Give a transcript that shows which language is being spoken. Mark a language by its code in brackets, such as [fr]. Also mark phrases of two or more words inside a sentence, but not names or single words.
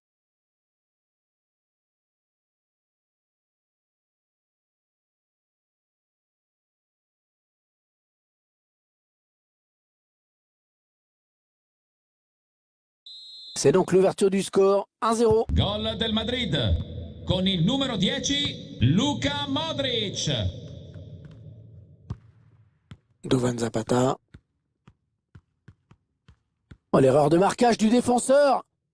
[fr] C'est donc l'ouverture du score, 1-0. [it] Gol del Madrid con il numero 10, Luka Modric. Duvan Zapata. [fr] Oh, l'erreur de marquage du défenseur.